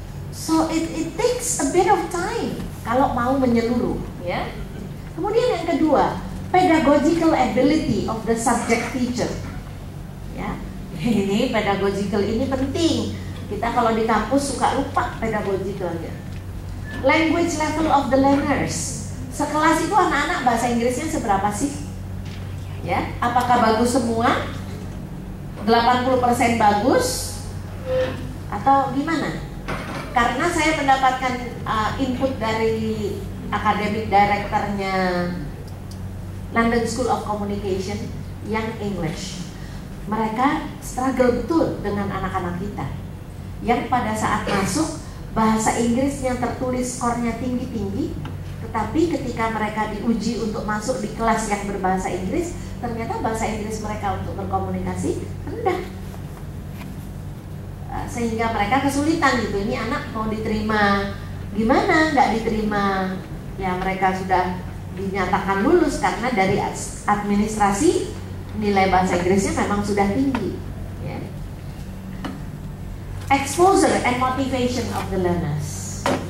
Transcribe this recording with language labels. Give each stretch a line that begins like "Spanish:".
English: So it takes a bit of time
Indonesian: kalau mau menyeluruh, ya. Kemudian yang kedua,
English: pedagogical ability of the subject teacher.
Indonesian: Ya, ini pedagogical ini penting. Kita kalau di kampus suka lupa pedagogicalnya.
English: Language level of the learners.
Indonesian: Sekelas itu anak-anak bahasa Inggrisnya seberapa sih? Ya, apakah bagus semua? 80% bagus? Atau gimana? Karena saya mendapatkan input dari academic directornya London School of Communication yang English. Mereka struggle betul dengan anak-anak kita yang pada saat masuk bahasa Inggrisnya tertulis skornya tinggi-tinggi, tetapi ketika mereka diuji untuk masuk di kelas yang berbahasa Inggris, ternyata bahasa Inggris mereka untuk berkomunikasi rendah. Sehingga mereka kesulitan gitu, ini anak mau diterima gimana, nggak diterima. Ya mereka sudah dinyatakan lulus karena dari administrasi nilai bahasa Inggrisnya memang sudah tinggi, ya.
English: Exposure and motivation of the learners.